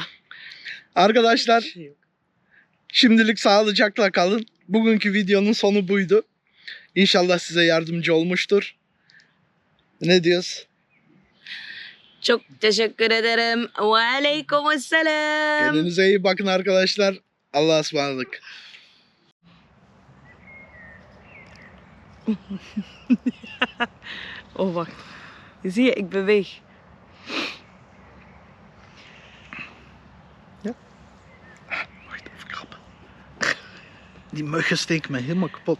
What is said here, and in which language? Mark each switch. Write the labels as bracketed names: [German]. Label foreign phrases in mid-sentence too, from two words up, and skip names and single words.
[Turkish] Arkadaşlar şimdilik sağlıcakla kalın. Bugünkü videonun sonu buydu. İnşallah size yardımcı olmuştur. Ne diyoruz? Çok teşekkür ederim. Ve aleykümselam. Kendinize iyi bakın arkadaşlar. Allah'a ısmarladık. [Dutch] Oh wacht. Zie je, ik beweeg. Ja? Wacht even krabben. Die muggen steken me helemaal kapot.